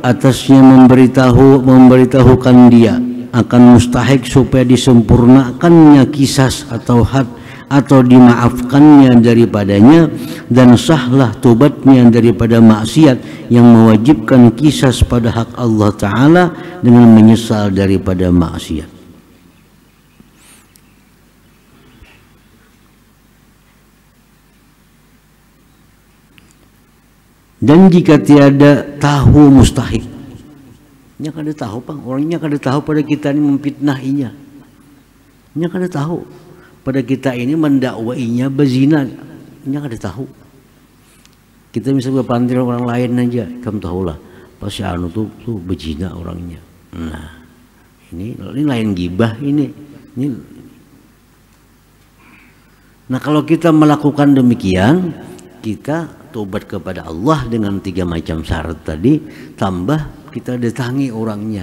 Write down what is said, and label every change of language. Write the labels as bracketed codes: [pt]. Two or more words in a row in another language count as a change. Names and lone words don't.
[id] atasnya memberitahukan dia akan mustahik supaya disempurnakannya qisas atau had, atau dimaafkannya daripadanya, dan sahlah tobatnya daripada maksiat yang mewajibkan qisas pada hak Allah Ta'ala dengan menyesal daripada maksiat. Dan jika tiada tahu mustahik, [bjn] nya kada tahu pang, orangnya kada tahu pada kita ini memfitnahinya, nya kada tahu pada kita ini mendakwainya berzina, nya kada tahu. Kita bisa berpandir orang lain aja, kamu tahulah pasti anu tuh berzina orangnya. [id] Nah, ini lain gibah ini. Nah, kalau kita melakukan demikian, kita tobat kepada Allah dengan 3 macam syarat tadi, tambah kita datangi orangnya.